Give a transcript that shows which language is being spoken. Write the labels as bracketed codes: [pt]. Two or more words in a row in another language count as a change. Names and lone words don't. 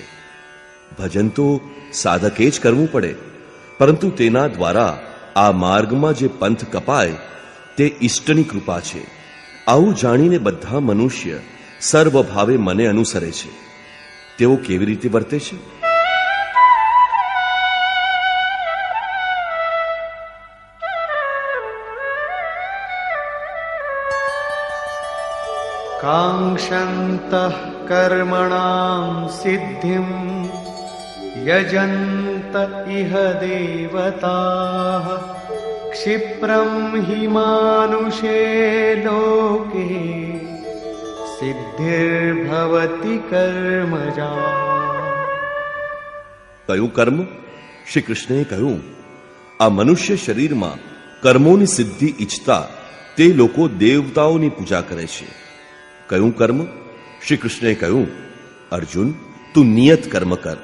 [gu] ભજન તો સાધકે જ કરવું પડે, પરંતુ તેના દ્વારા આ માર્ગમાં જે પંથ કપાય તે ઈષ્ટની કૃપા છે. આવું જાણીને બધા મનુષ્ય સર્વભાવે મને અનુસરે છે. તેઓ કેવી રીતે વર્તે છે? [sa] काङ्क्षन्तः कर्मणां सिद्धिं यजन्त इह देवताः क्षिप्रं हि मानुषे लोके सिद्धिर्भवति कर्मजा. [gu] કયું કર્મ? શ્રી કૃષ્ણએ કહ્યું, આ મનુષ્ય શરીરમાં કર્મોની સિદ્ધિ ઈચ્છતા તે લોકો દેવતાઓની પૂજા કરે છે. કયું કર્મ? શ્રી કૃષ્ણે કહ્યું, અર્જુન, તું નિયત કર્મ કર.